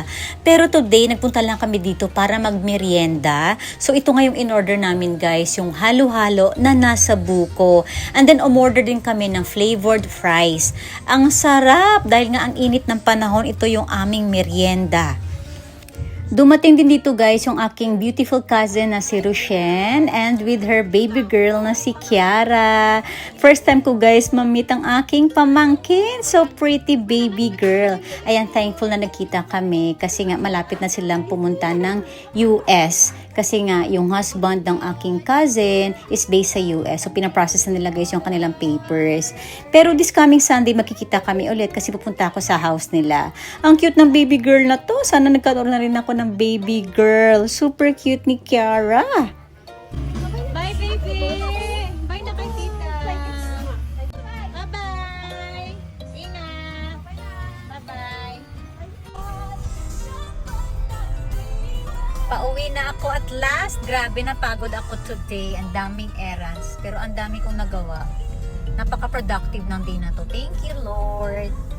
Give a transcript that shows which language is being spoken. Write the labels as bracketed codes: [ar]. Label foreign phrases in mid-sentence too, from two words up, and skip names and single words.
[tl] Pero today nagpunta lang kami dito para magmerienda. So ito nga yung in-order namin guys, yung halo-halo na nasa buko. And then umorder din kami ng [en] flavored fries. [tl] Ang sarap dahil nga ang init ng panahon, ito yung aming merienda. Dumating din dito guys yung aking [en] beautiful cousin [tl] na si Rushen [en] and with her baby girl [tl] na si Kiara. [en] First time [tl] ko guys ma-meet ang aking pamangkin. [en] So pretty baby girl. [tl] Ayan, thankful na nagkita kami kasi nga malapit na silang pumunta ng US. Kasi nga yung husband ng aking cousin is based sa US. So pinaprocess na nila guys yung kanilang papers. Pero [en] this coming Sunday [tl] makikita kami ulit kasi pupunta ako sa house nila. Ang cute ng [en] baby girl [tl] na to. Sana nagkaroon na rin ako ng [en] baby girl. [tl] Super cute ni Kiara. [en] Bye, baby! [tl] Bye na kay tita! Bye-bye! Ingat! Bye-bye! Pauwi na ako [en] at last. [tl] Grabe, napagod ako today. Ang daming errands. Pero ang dami kong nagawa. Napaka-productive ng day na to. [en] Thank you, Lord!